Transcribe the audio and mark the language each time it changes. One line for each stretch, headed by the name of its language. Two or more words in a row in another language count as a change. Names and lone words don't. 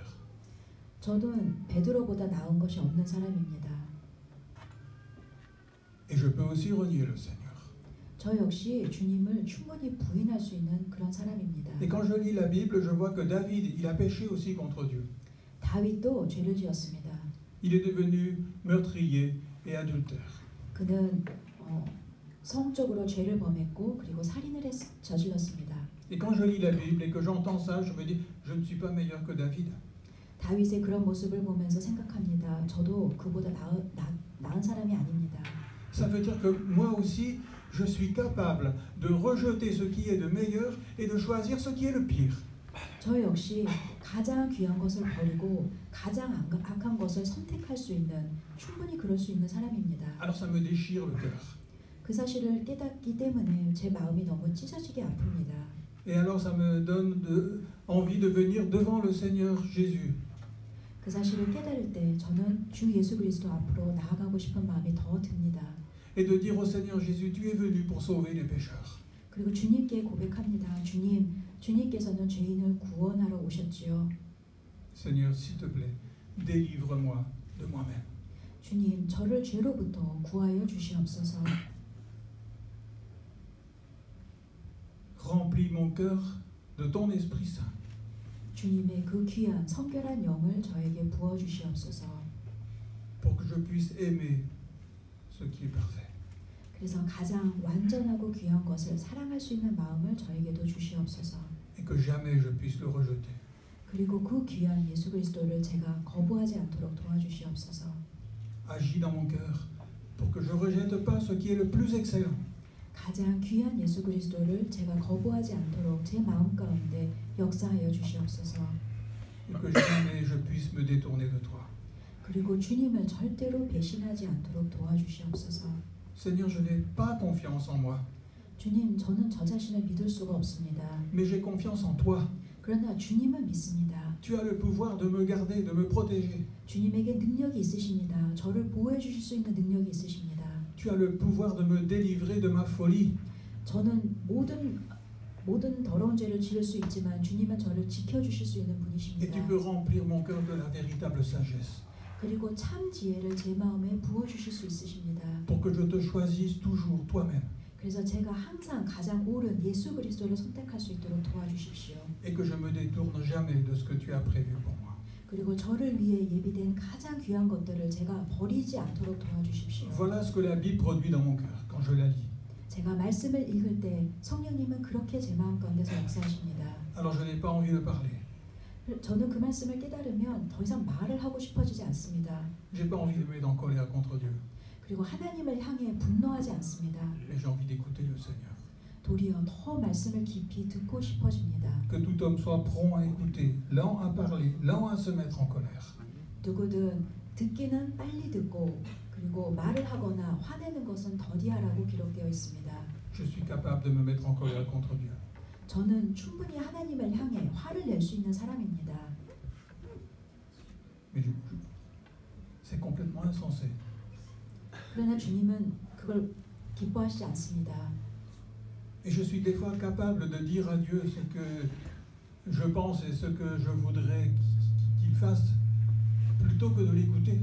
Korean: 저는 베드로보다 나은 것이 없는 사람입니다.
French: Et je peux aussi renier le Seigneur.
Korean: 저 역시 주님을 충분히 부인할 수 있는 그런 사람입니다.
French: Et quand je lis la Bible, je vois que David, il a péché aussi contre Dieu.
Korean: 다윗도 죄를 지었습니다.
French: Il est devenu meurtrier et adultère.
Korean: 그는 성적으로 죄를 범했고 그리고 살인을 저질렀습니다.
French: Et quand je lis la Bible et que j'entends ça, je me dis, je ne suis pas meilleur que David.
Korean: 다윗의 그런 모습을 보면서 생각합니다. 저도 그보다 나은 사람이 아닙니다.
French: Ça veut dire que moi aussi, je suis capable de rejeter ce qui est de meilleur et de choisir ce qui est le pire.
Korean: 저 역시 가장 귀한 것을 버리고 가장 악한 것을 선택할 수 있는 충분히 그럴 수 있는 사람입니다.
French: Alors ça me déchire le cœur.
Korean: 그 사실을 깨닫기 때문에 제 마음이 너무 찢어지게 아픕니다.
French: Et alors ça me donne envie de venir devant le Seigneur Jésus.
Korean: 그 사실을 깨달을 때 저는 주 예수 그리스도 앞으로 나아가고 싶은 마음이 더 듭니다.
French: Et de dire au Seigneur Jésus, tu es venu pour sauver les pécheurs.
Korean: 그리고 주님께 고백합니다. 주님께서는 죄인을 구원하러 오셨지요.
French: Seigneur, s'il te plaît, délivre-moi de moi-même.
Korean: 주님, 저를 죄로부터 구하여 주시옵소서.
French: Remplis mon cœur de ton Esprit Saint.
Korean: 주님의 그 귀한 성결한 영을 저에게 부어 주시옵소서.
French: Pour que je puisse aimer ce qui est parfait.
Korean: 그래서 가장 완전하고 귀한 것을 사랑할 수 있는 마음을 저에게도 주시옵소서.
French: Et que jamais je puisse le rejeter.
Korean: 그리고 그 귀한 예수 그리스도를 제가 거부하지 않도록 도와주시옵소서.
French: Agis dans mon cœur pour que je ne rejette pas ce qui est le plus excellent.
Korean: 가장 귀한 예수 그리스도를 제가 거부하지 않도록 제 마음 가운데 역사하여 주시옵소서.
French: Et que jamais je puisse me détourner de toi.
Korean: 그리고 주님을 절대로 배신하지 않도록 도와주시옵소서.
French: Seigneur, je n'ai pas confiance en moi.
Korean: 주님, 저는 저 자신을 믿을 수가 없습니다.
French: Mais j'ai confiance en toi.
Korean: 그러나 주님은 믿습니다.
French: Tu as le pouvoir de me garder, de me protéger.
Korean: 주님에게 능력이 있으십니다. 저를 보호해 주실 수 있는 능력이 있으십니다.
French: Tu as le pouvoir de me délivrer de ma folie.
Korean: 저는 모든 더러운 죄를 지을 수 있지만 주님은 저를 지켜주실 수 있는
French: Et
Korean: 분이십니다.
French: tu peux remplir mon cœur de la véritable sagesse.
Korean: 그리고 참 지혜를 제 마음에 부어주실 수 있으십니다.
French: Pour que je te choisisse toujours toi-même.
Korean: 그래서 제가 항상 가장 옳은 예수 그리스도를 선택할 수 있도록 도와주십시오.
French: Et que je me détourne jamais de ce que tu as prévu pour moi.
Korean: 그리고 저를 위해 예비된 가장 귀한 것들을 제가 버리지 않도록 도와주십시오.
French: Voilà ce que la Bible produit dans mon cœur quand je la lis.
Korean: 제가 말씀을 읽을 때 성령님은 그렇게 제 마음 가운데서 역사하십니다.
French: Alors je n'ai pas envie de parler.
Korean: 저는 그 말씀을 깨달으면 더 이상 말을 하고 싶어지지 않습니다.
French: J'ai pas envie de me mettre en colère contre Dieu.
Korean: 그리고 하나님을 향해 분노하지 않습니다.
French: Mais j'ai envie d'écouter le Seigneur.
Korean: 도리어 더 말씀을 깊이 듣고 싶어집니다.
French: Que tout homme soit prompt à écouter, lent à parler, lent à se mettre en colère.
Korean: 누구든 듣기는 빨리 듣고 그리고 말을 하거나 화내는 것은 더디하라고 기록되어 있습니다.
French: Je suis capable de me mettre en colère contre Dieu.
Korean: 저는 충분히 하나님을 향해 화를 낼 수 있는 사람입니다.
French: Mais c'est complètement insensé.
Korean: 그러나 주님은 그걸 기뻐하시지 않습니다.
French: Et je suis des fois capable de dire à Dieu ce que je pense et ce que je voudrais qu'il fasse, plutôt que de l'écouter.